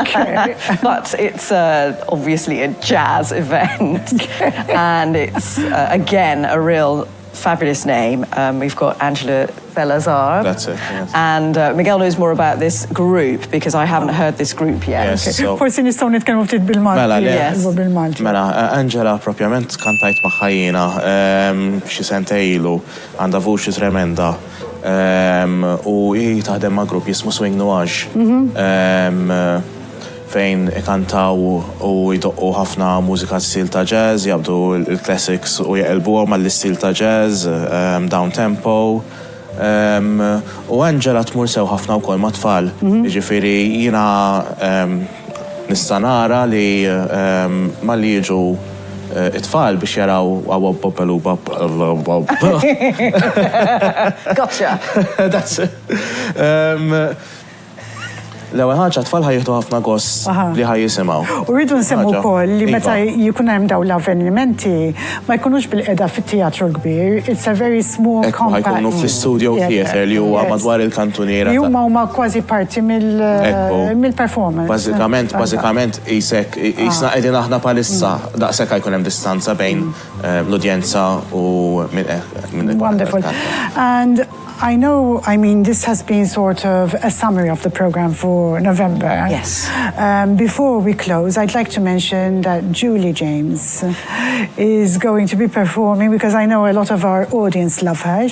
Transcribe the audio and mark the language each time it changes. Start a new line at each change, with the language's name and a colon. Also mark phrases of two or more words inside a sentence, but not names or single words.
English: Okay. But it's obviously a jazz event, and it's again a real fabulous name. We've got Angela Velazar. That's it, yes. And Miguel knows more about this group because I haven't heard this group yet. Yes,
Maltese: Forsi nistgħu nitkellmu ftit bil-Malti. Mela, Angela propjament kantajt magħha jiena xi sentej ilu, għandha vuċi tremenda. U hi taħdem ma' grupp jismu Swing Nuage. Fejn ikantaw u jdoqqu ħafna mużika stil ta' jazz, jabdu il-classics u jaqelbuhom mal-istil ta' jazz,
English: down tempo.
Maltese: U Angela tmur sew ħafna wkoll ma' tfal. Jiġifieri jiena nista' nara li malli jiġu it-tfal biex jaraw A-wop-bop-a-loo-mop-a-lop-bom-bom.
English: Gotcha. That's it.
Maltese: L-ewwel ħaġa tfal ħajjieħdu ħafna gost li ħajjisimgħu. U rridu nsemmu wkoll li meta jkun hemm dawn l-avvenimenti ma jkunux bil-qiegħda fit-teatru kbir,
English: it's a very small compact.
Maltese: Ħajkunu fl-
English: studio theatre
Maltese: li huwa madwar il-kantuniera. Li huma kważi parti mill-performance. Bażikament isna qegħdin aħna palissa daqshekk jkun hemm distanza bejn l-udjenza u minn.
English: Wonderful. And this has been sort of a summary of the program for November. Yes. Before we close, I'd like to mention that Julie James is going to be performing, because I know a lot of our audience love her.